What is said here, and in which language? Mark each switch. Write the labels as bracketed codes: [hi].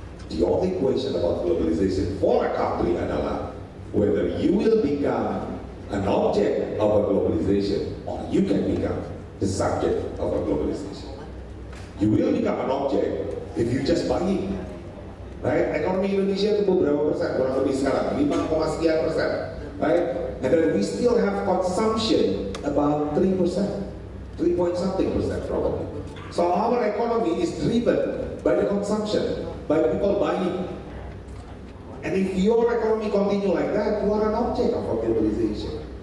[en] The only question about globalization for a country adalah whether you will become an object of a globalization or you can become the subject of a globalization. You will become an object if you just buying. [id] Right? Ekonomi Indonesia itu berapa persen? Kurang lebih sekarang 5, sekian persen. [en] Right? And then we still have consumption about 3%, 3 point something percent probably. So our economy is driven by the consumption, by people buying. And if your economy continue like that, you are an object of globalization.